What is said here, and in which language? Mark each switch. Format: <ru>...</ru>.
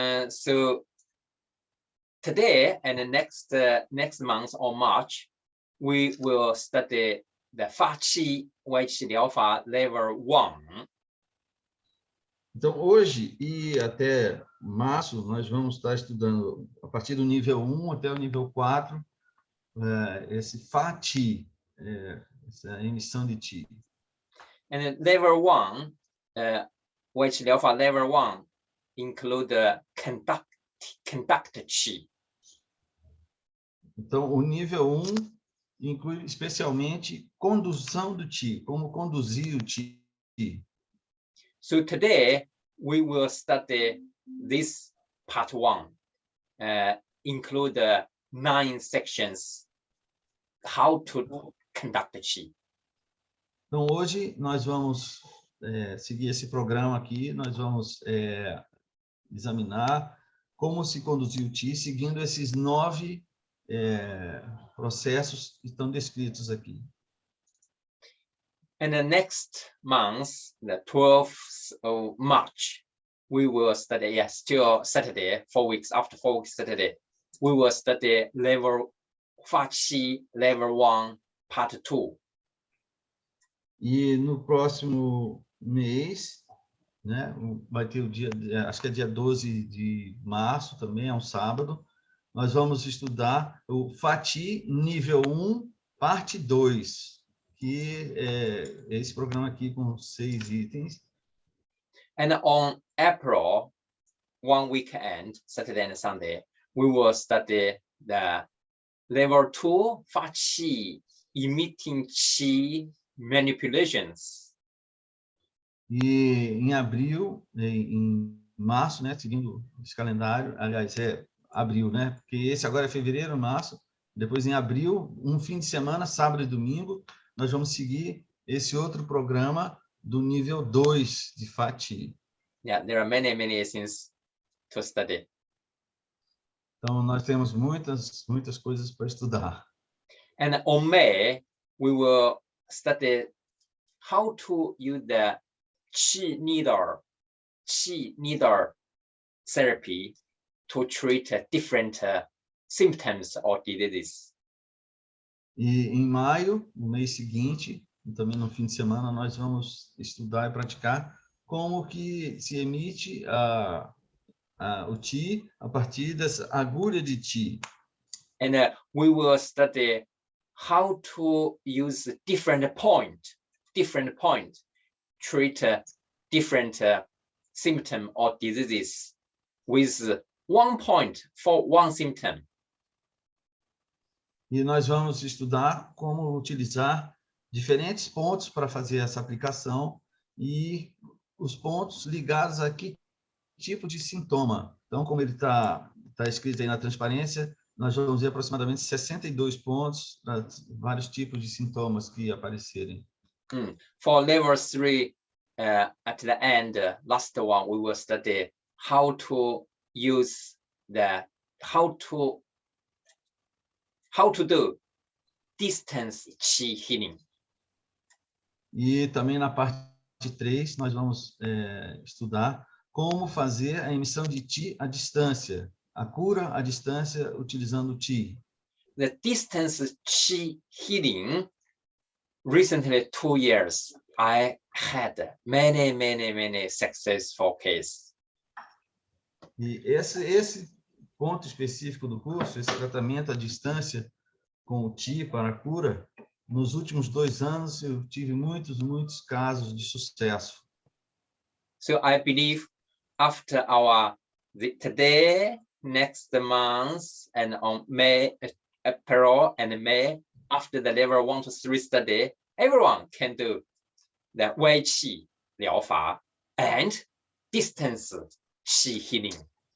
<en>So today and the next month or March, we will study the Faqi 微气疗法 Level 1.</en> <pt>Então, hoje e até março, nós vamos estar estudando a partir do nível 1 até o nível 4, esse Faqi, essa emissão de Qi.</pt> <en>And Level 1, 微气疗法 Level 1 include conduct Qi.</en> <pt>Então, o nível 1 inclui especialmente condução do Qi, como conduzir o Qi.</pt> <en>So today we will study this part 1, include 9 sections, how to conduct the Qi.</en> <pt>Então, hoje nós vamos seguir esse programa aqui, nós vamos examinar como se conduzir o Qi, seguindo esses 9 processos que estão descritos aqui.</pt> <en>And the next month, the 12th of March, we will study, still Saturday, 4 weeks, after 4 weeks Saturday, we will study level Faqi, level 1, part 2.</en> <pt>E no próximo mês, né, vai ter o dia, acho que é dia 12 de março também, é um sábado, nós vamos estudar o Faqi nível 1, parte 2. Que é esse programa aqui com 6 itens.</pt> <en>And on April, 1 weekend, Saturday and Sunday, we will study the level 2 Faqi, emitting Qi manipulations.</en> <pt>E em abril, em março, né, seguindo esse calendário, aliás, abril, né, porque esse agora é fevereiro, março, depois em abril, um fim de semana, sábado e domingo, nós vamos seguir esse outro programa do nível 2 de Faqi.</pt> <en>Yeah, there are many things to study.</en> <pt>Então, nós temos muitas coisas para estudar.</pt> <en>And on May, we will study how to use the Qi needle therapy to treat different symptoms or diseases.</en> <pt>E em maio, no mês seguinte, e também no fim de semana, nós vamos estudar e praticar como que se emite o Qi a partir dessa agulha de Qi.</pt> <en>And we will study how to use different point, treat different symptom or diseases with 1 point for 1 symptom.</en> <pt>E nós vamos estudar como utilizar diferentes pontos para fazer essa aplicação e os pontos ligados a que tipo de sintoma. Então, como ele está escrito aí na transparência, nós vamos ver aproximadamente 62 pontos para vários tipos de sintomas que aparecerem.</pt> <en>For level 3, at the end, last one, we will study how to use how to do distance Qi healing.</en> <pt>E também na parte 3, nós vamos estudar como fazer a emissão de Qi à distância, a cura à distância utilizando Qi.</pt> <en>The distance Qi healing, recently 2 years, I had many successful cases.</en> <pt>E esse ponto específico do curso, esse tratamento à distância com o Qi para a cura, nos últimos 2 anos eu tive muitos casos de sucesso.</pt> <en>So I believe after today, next month, and on April and May, after the level 1 to 3 study, everyone can do the Wei Qi 疗法 and distance Qi healing.</en>